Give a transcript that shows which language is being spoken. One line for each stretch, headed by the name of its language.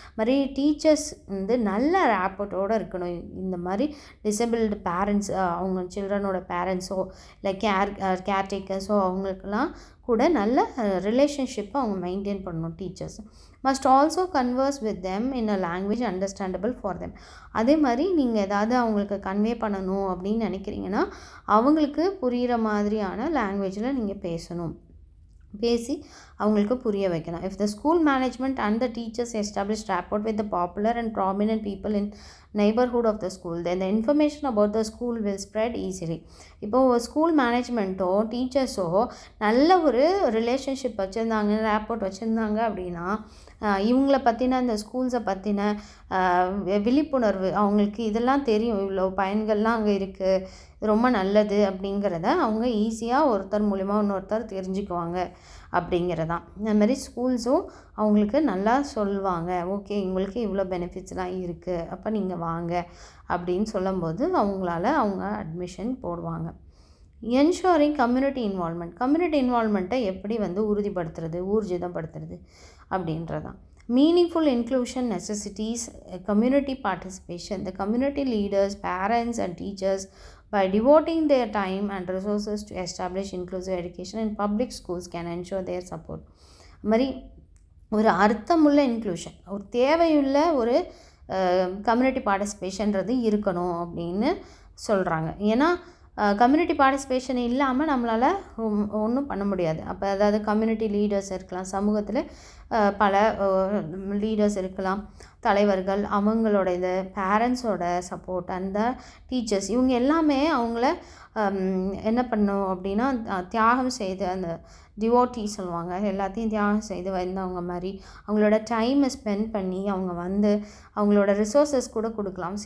Tamil: மாதிரி டீச்சர்ஸ் வந்து நல்ல ரேப்போர்ட்டோடு இருக்கணும். இந்த மாதிரி டிசேபிள்டு பேரண்ட்ஸ், அவங்க சில்ட்ரனோட பேரண்ட்ஸோ இல்லை கேர்டேக்கர்ஸோ அவங்களுக்கெல்லாம் கூட நல்ல ரிலேஷன்ஷிப்பை அவங்க மெயின்டைன் பண்ணணும்.
English: Teachers must also converse with them in a language understandable for them.
Tamil: அதே மாதிரி நீங்கள் ஏதாவது அவங்களுக்கு கன்வே பண்ணணும் அப்படின்னு நினைக்கிறீங்கன்னா அவங்களுக்கு புரிகிற மாதிரியான லாங்குவேஜில் நீங்கள் பேசி அவங்களுக்கு புரிய வைக்கணும்.
English: If the school management and the teachers establish rapport with the popular and prominent people in neighborhood of the school, then the information about the school will spread easily.
Tamil: இப்போது ஸ்கூல் மேனேஜ்மெண்ட்டோ டீச்சர்ஸோ நல்ல ஒரு ரிலேஷன்ஷிப் வச்சுருந்தாங்க, rapport வச்சுருந்தாங்க அப்படின்னா இவங்கள பற்றின இந்த ஸ்கூல்ஸை பற்றின விழிப்புணர்வு அவங்களுக்கு இதெல்லாம் தெரியும், இவ்வளோ பயன்கள்லாம் அங்கே இருக்குது, ரொம்ப நல்லது அப்படிங்கிறத அவங்க ஈஸியாக ஒருத்தர் மூலிமா இன்னொருத்தர் தெரிஞ்சுக்குவாங்க அப்படிங்கிறதான். இந்தமாதிரி ஸ்கூல்ஸும் அவங்களுக்கு நல்லா சொல்லுவாங்க, ஓகே உங்களுக்கு இவ்வளோ பெனிஃபிட்ஸ்லாம் இருக்குது, அப்போ நீங்கள் வாங்க அப்படின்னு சொல்லும்போது அவங்க அட்மிஷன் போடுவாங்க. என்ஷோரிங் கம்யூனிட்டி இன்வால்மெண்ட்டை எப்படி வந்து ஊர்ஜிதப்படுத்துறது அப்படின்றதான்.
English: Meaningful inclusion necessitates community participation. The community leaders, parents and teachers, by devoting their time and resources to establish inclusive education in public schools, can ensure their support.
Tamil: மாதிரி ஒரு அர்த்தமுள்ள inclusion, ஒரு தேவையுள்ள ஒரு community பார்ட்டிசிபேஷன்றது இருக்கணும் அப்படின்னு சொல்கிறாங்க. ஏன்னா கம்யூனிட்டி பார்ட்டிசிபேஷன் இல்லாமல் நம்மளால் ஒன்றும் பண்ண முடியாது. அப்போ அதாவது கம்யூனிட்டி லீடர்ஸ் இருக்கலாம், சமூகத்தில் பல லீடர்ஸ் இருக்கலாம், தலைவர்கள், அவங்களோட இது பேரண்ட்ஸோட சப்போர்ட், அந்த டீச்சர்ஸ், இவங்க எல்லாமே அவங்கள என்ன பண்ணும் அப்படின்னா தியாகம் செய்து, அந்த டிவோட்டி சொல்லுவாங்க, எல்லாத்தையும் தியாகம் செய்து வந்தவங்க மாதிரி அவங்களோட டைமை ஸ்பெண்ட் பண்ணி அவங்க வந்து அவங்களோட ரிசோர்ஸஸ் கூட கொடுக்கலாம்.